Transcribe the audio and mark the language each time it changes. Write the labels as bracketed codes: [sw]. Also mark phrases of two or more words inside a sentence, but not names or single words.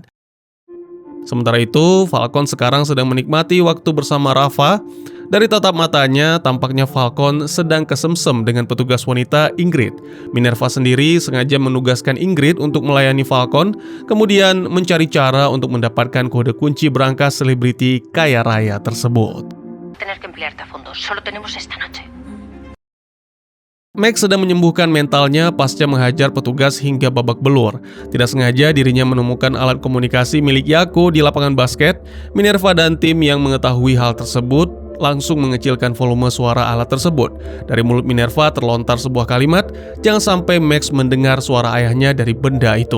[id] Sementara itu, Falcon sekarang sedang menikmati waktu bersama Rafa. Dari tatap matanya, tampaknya Falcon sedang kesemsem dengan petugas wanita Ingrid. Minerva sendiri sengaja menugaskan Ingrid untuk melayani Falcon, kemudian mencari cara untuk mendapatkan kode kunci berangkas selebriti kaya raya tersebut. [es] Tener que emplearte a fondo. Solo tenemos esta noche. [id] Max sedang menyembuhkan mentalnya pasca menghajar petugas hingga babak belur. Tidak sengaja dirinya menemukan alat komunikasi milik Yako di lapangan basket. Minerva dan tim yang mengetahui hal tersebut langsung mengecilkan volume suara alat tersebut. Dari mulut Minerva terlontar sebuah kalimat, jangan sampai Max mendengar suara ayahnya dari benda itu.